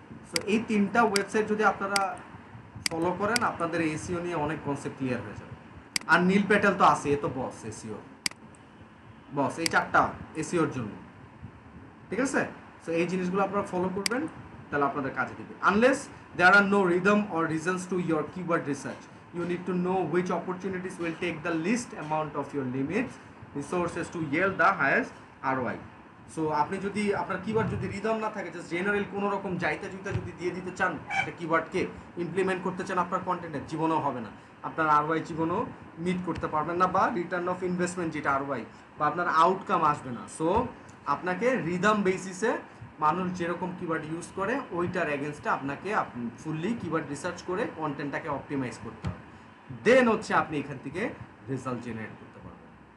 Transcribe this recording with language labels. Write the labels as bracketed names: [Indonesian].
[Bangla] So এই 3টা website যদি আপনারা ফলো করেন, আপনাদের এসিও নিয়ে অনেক কনসেপ্ট ক্লিয়ার হয়ে যাবে। আর নীল প্যাটেল তো আছে, এ তো বস এসিও, বস এই 4টা এসিওর জন্য। ঠিক আছে? সো এই জিনিসগুলো আপনারা ফলো করবেন, তাহলে আপনাদের কাজে দিবে। [English] Unless there are no rhythm or reasons to your keyword research, you need to know which opportunities will take the least amount of your limits resources to yield the highest ROI. [Bangla] So আপনি যদি আপনার keyword যদি rhythm না থাকে, just general কোনো রকম যাইতে জুইতে যদি দিয়ে দিতে চান একটা কিওয়ার্ডকে, ইমপ্লিমেন্ট করতে চান আপনার কন্টেন্টে, জীবনেও হবে না। আপনার আরওয়াই জীবনেও মিট করতে পারবেন না, বা রিটার্ন অফ ইনভেস্টমেন্ট যেটা আরওয়াই, বা আপনার আউটকাম আসবে না। সো আপনাকে রিদম বেসিসে মানুষ যেরকম কিওয়ার্ড ইউজ করে ওইটার এগেনস্টে আপনাকে ফুললি কিওয়ার্ড রিসার্চ করে কন্টেন্টটাকে অপটিমাইজ করতে হবে, দেন হচ্ছে আপনি এখান থেকে রেজাল্ট জেনারেট করতে পারবেন।